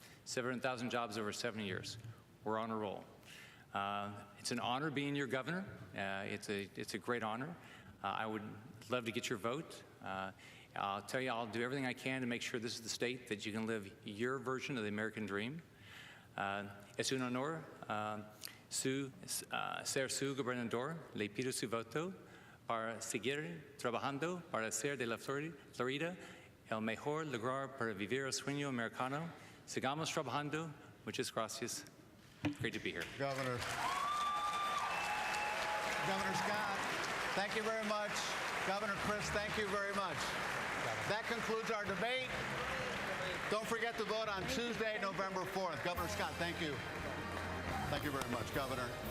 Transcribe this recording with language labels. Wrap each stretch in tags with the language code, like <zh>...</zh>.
<en>700,000 jobs over 7 years. We're on a roll. It's an honor being your governor. It's a great honor. I would love to get your vote. I'll tell you, I'll do everything I can to make sure this is the state that you can live your version of the American dream.</en> <es>Es un honor ser su gobernador. Le pido su voto para seguir trabajando para hacer de la Florida el mejor lugar para vivir el sueño americano. Sigamos trabajando. Muchas gracias.</es> <en>Great to be here. Governor Scott, thank you very much. Governor Christ, thank you very much. That concludes our debate. Don't forget to vote on Tuesday, November 4th. Governor Scott, thank you. Thank you very much, Governor.</en>